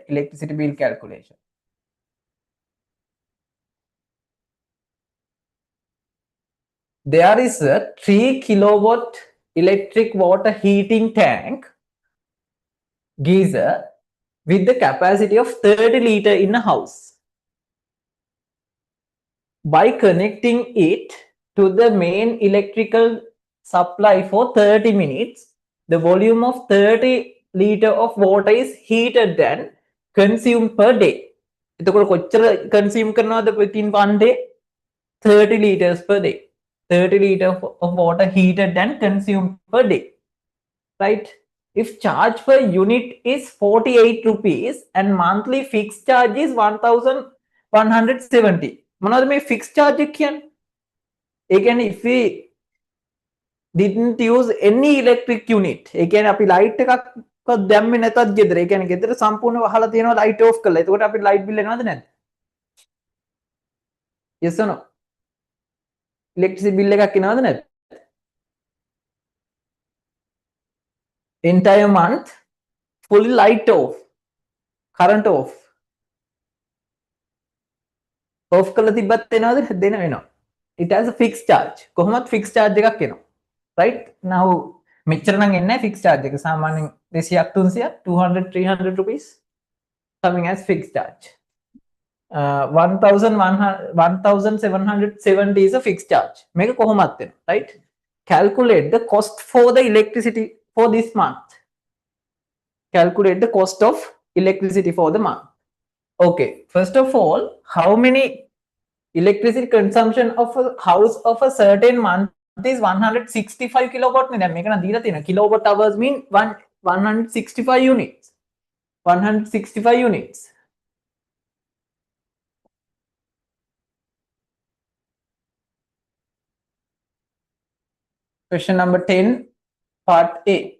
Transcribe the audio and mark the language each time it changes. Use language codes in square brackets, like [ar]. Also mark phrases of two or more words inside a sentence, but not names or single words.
[en] Electricity bill calculation. There is a 3 kilowatt electric water heating tank geyser with the capacity of 30 liter in a house. By connecting it to the main electrical supply for 30 minutes, the volume of 30 liter of water is heated and consumed per day. [si] එතකොට කොච්චර consume කරනවද [en] within one day? 30 liters per day. 30 liter of water heated and consumed per day. Right? If charge per unit is 48 rupees and monthly fixed charge is 1170. [si] මොනවද මේ [en] fixed charge [si] එක කියන්නේ? ඒ කියන්නේ [en] if we didn't use any electric unit, [si] ඒ කියන්නේ අපි light එකක්වත් දැම්මේ නැතත් ගෙදර, ඒ කියන්නේ ගෙදර සම්පූර්ණව වහලා තියෙනවා [en] light off [si] කරලා. එතකොට අපිට [en] light bill [si] එනවද නැද්ද? [en] Yes or no? Electricity bill [si] එකක් එනවද නැද්ද? [en] Entire month fully light off, current off. [si] Off කරලා තිබ්බත් එනවද නැද්ද? එනවා. [en] It has a fixed charge. [si] කොහොමත් [en] fixed charge [si] එකක් එනවා. Right? Now මෙච්චර නම් එන්නේ නැහැ [en] fixed charge [si] එක. සාමාන්‍යයෙන් 200ක් 300ක් 200 300 [en] rupees coming as fixed charge. 1770 is a fixed charge. [si] මේක කොහොමත් වෙනවා. [en] Right? Calculate the cost for the electricity for this month. Calculate the cost of electricity for the month. Okay, first of all, how many electricity consumption of a house of a certain month is 165 kilowatt [si] නේ. දැන් මේක නම් දීලා තියෙනවා. [en] Kilowatt hours mean 165 units. 165 units. Question number 10, part A.